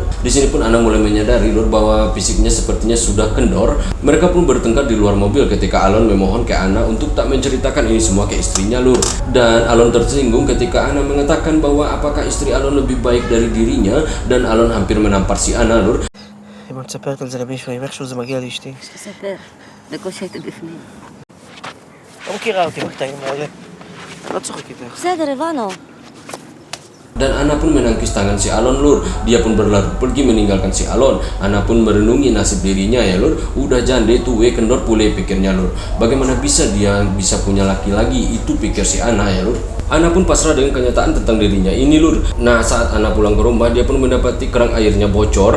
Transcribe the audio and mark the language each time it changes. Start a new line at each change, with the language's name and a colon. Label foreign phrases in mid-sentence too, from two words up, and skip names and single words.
Indonesian: Di sini pun Ana mulai menyadari lur bahwa fisiknya sepertinya sudah kendor. Mereka pun bertengkar di luar mobil ketika Alon memohon ke Ana untuk tak menceritakan ini semua ke istrinya lur. Dan Alon tersinggung ketika Ana mengatakan bahwa apakah istri Alon lebih baik dari dirinya, dan Alon hampir menampar si Ana lur.
Hebrew: אם את מספרת על זה למישהו, אם איכשהו זה מגיע לאשתי. שתספר. בקושי הייתי בפנים. לא מכירה אותי בקטעים האלה. אני לא צוחק איתך. בסדר, הבנו.
Indonesian: Dan Ana pun menangkis tangan si Alon lur. Dia pun berlari pergi meninggalkan si Alon. Ana pun merenungi nasib dirinya ya lur. Udah jande tuh kendor pule pikirnya lur. Bagaimana bisa dia bisa punya laki lagi? Itu pikir si Ana ya lur. Ana pun pasrah dengan kenyataan tentang dirinya ini lur. Nah, saat Ana pulang ke rumah, dia pun mendapati keran airnya bocor.